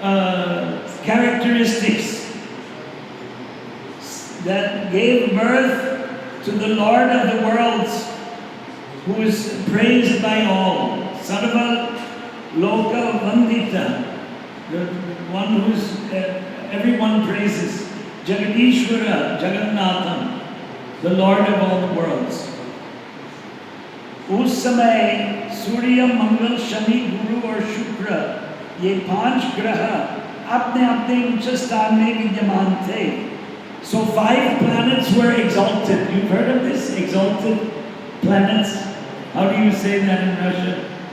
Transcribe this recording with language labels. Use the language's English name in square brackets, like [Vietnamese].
[English] characteristics that gave birth to the Lord of the worlds, who is praised by all. Sarva Loka Vandita, the one who's everyone praises. Jagadishwara, Jagannatham, the Lord of all the worlds. [Hindi] उस समय सूर्य, मंगल, शनि, गुरु और शुक्र, ये 5 ग्रह अपने अपने उच्च स्थान में विद्यमान थे. [English] So 5 planets were exalted. You've heard of this? Exalted planets? How do you say that in Russian?